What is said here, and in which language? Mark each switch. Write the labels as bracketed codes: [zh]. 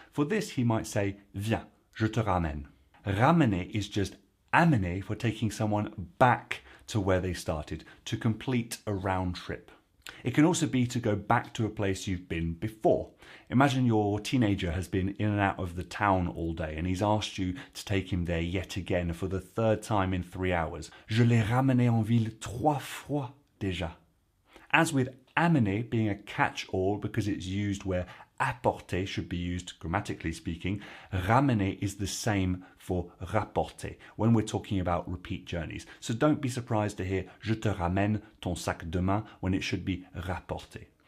[en] For this, he might say, [fr] "Viens, je te ramène." [en] Ramener is just amener for taking someone back to where they started, to complete a round trip. It can also be to go back to a place you've been before. Imagine your teenager has been in and out of the town all day and he's asked you to take him there yet again for the 3rd time in 3 hours. [fr] "Je l'ai ramené en ville 3 fois déjà." [en] As with amener being a catch-all because it's used where apporter should be used grammatically speaking, ramener is the same for rapporter when we're talking about repeat journeys. So don't be surprised to hear [fr] "Je te ramène ton sac demain" [en] when it should be rapporter.